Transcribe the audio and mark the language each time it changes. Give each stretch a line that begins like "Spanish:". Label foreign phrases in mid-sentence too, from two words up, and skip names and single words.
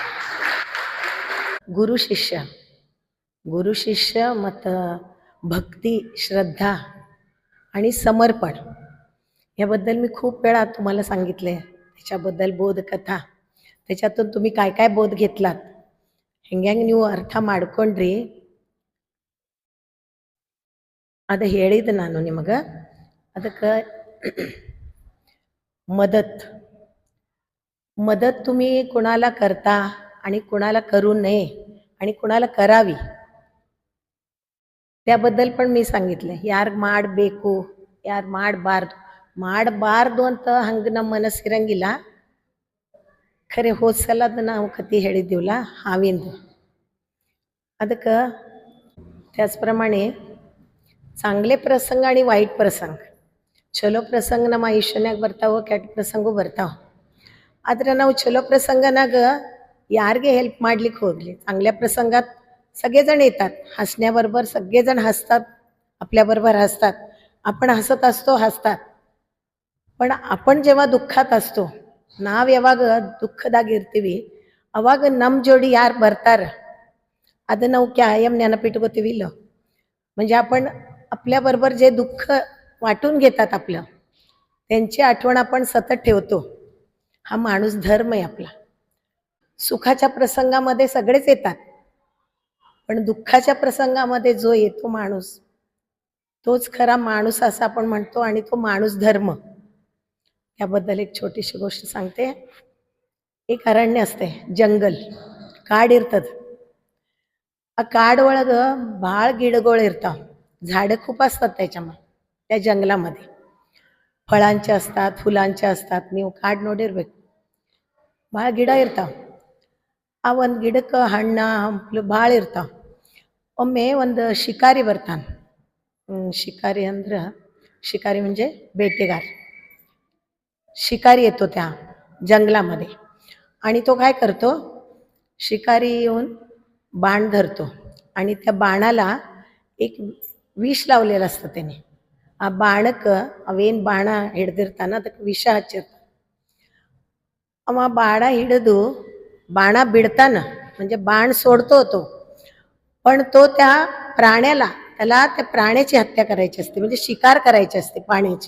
Marathi: गुरु शिष्य, गुरु शिष्य मत भक्ती, श्रद्धा आणि समर्पण याबद्दल मी खूप वेळा तुम्हाला सांगितले. त्याच्याबद्दल बोधकथा, त्याच्यातून तुम्ही काय काय बोध घेतलात
Kannada: ಹೆಂಗೆ ನೀವು ಅರ್ಥ ಮಾಡ್ಕೊಂಡ್ರಿ ಅದು ಹೇಳಿದೆ ನಾನು ನಿಮಗೆ.
Marathi: ಅದಕ್ಕೆ मदत तुम्ही कुणाला करता आणि कुणाला करू नये आणि कुणाला करावी त्याबद्दल पण मी सांगितले.
Kannada: ಯಾರು ಮಾಡಬೇಕು, ಯಾರು ಮಾಡಬಾರ್ದು ಅಂತ ಹಂಗೆ ನಮ್ಮ ಮನಸ್ಸಿರಂಗಿಲ್ಲ. ಖರೆ ಹೋದ ಸಲದ ನಾವು ಕತೆ ಹೇಳಿದ್ದೀವಲ್ಲ ಹಾವಿಂದು, ಅದಕ್ಕೆ
Marathi: त्याचप्रमाणे चांगले प्रसंग आणि वाईट प्रसंग,
Kannada: ಚಲೋ ಪ್ರಸಂಗ ನಮ್ಮ ಆಯುಷ್ಯನಾಗ ಬರ್ತಾವೆ, ಕೆಟ್ಟ ಪ್ರಸಂಗು ಬರ್ತಾವೆ. ಆದರೆ ನಾವು ಚಲೋ ಪ್ರಸಂಗನಾಗ ಯಾರಿಗೆ ಹೆಲ್ಪ್ ಮಾಡ್ಲಿಕ್ಕೆ ಹೋಗಲಿ,
Marathi: चांगल्या प्रसंगात सगळेजण येतात, हसण्याबरोबर सगळेजण हसतात, आपल्याबरोबर हसतात, आपण हसत असतो, हसतात. पण आपण जेव्हा दुःखात असतो,
Kannada: ನಾವು ಯಾವಾಗ ದುಃಖದಾಗಿರ್ತೀವಿ ಅವಾಗ ನಮ್ಮ ಜೋಡಿ ಯಾರು ಬರ್ತಾರೆ ಅದು ನಾವು ಕಾಯಂ ನೆನಪಿಟ್ಕೋತೀವಿ ಇಲ್ಲ.
Marathi: म्हणजे आपण आपल्याबरोबर जे दुःख वाटून घेतात आपलं, त्यांची आठवण आपण सतत ठेवतो. हा माणूस धर्म आहे आपला. सुखाच्या प्रसंगामध्ये सगळेच येतात, पण दुःखाच्या प्रसंगामध्ये जो येतो माणूस, तोच खरा माणूस असं आपण म्हणतो, आणि तो माणूस धर्म. त्याबद्दल एक छोटीशी गोष्ट सांगते. एक अरण्य असते, जंगल,
Kannada: ಕಾಡು ಇರ್ತದೆ. ಆ ಕಾಡು ಒಳಗೆ ಭಾಳ ಗಿಡಗಳು ಇರ್ತಾವೆ,
Marathi: झाडं खूप असतात त्याच्यामध्ये, त्या जंगलामध्ये फळांचे असतात, फुलांचे असतात.
Kannada: ನೀವು ಕಾಡು ನೋಡಿರ್ಬೇಕು, ಭಾಳ ಗಿಡ ಇರ್ತಾವೆ. ಆ ಒಂದು ಗಿಡಕ್ಕೆ ಹಣ್ಣು ಹಂಪಲು ಭಾಳ ಇರ್ತಾವೆ. ಒಮ್ಮೆ ಒಂದು ಶಿಕಾರಿ ಬರ್ತಾನೆ. ಶಿಕಾರಿ ಅಂದ್ರೆ,
Marathi: शिकारी म्हणजे बेटेगार. शिकारी येतो त्या जंगलामध्ये, आणि तो काय करतो, शिकारी येऊन बाण धरतो, आणि त्या बाणाला एक विष लावलेलं असतं त्याने.
Kannada: ಆ ಬಾಣಕ್ಕೆ ಅವೇನು ಬಾಣ ಹಿಡ್ದಿರ್ತಾನ ಅದಕ್ಕೆ ವಿಷ ಹಚ್ಚಿರ್ತಾನ. ಅವ ಬಾಣ ಹಿಡಿದು ಬಾಣ ಬಿಡ್ತಾನ,
Marathi: म्हणजे बाण सोडतो तो, पण तो त्या प्राण्याला, त्याला त्या प्राण्याची हत्या करायची असते, म्हणजे शिकार करायची असते पाण्याची.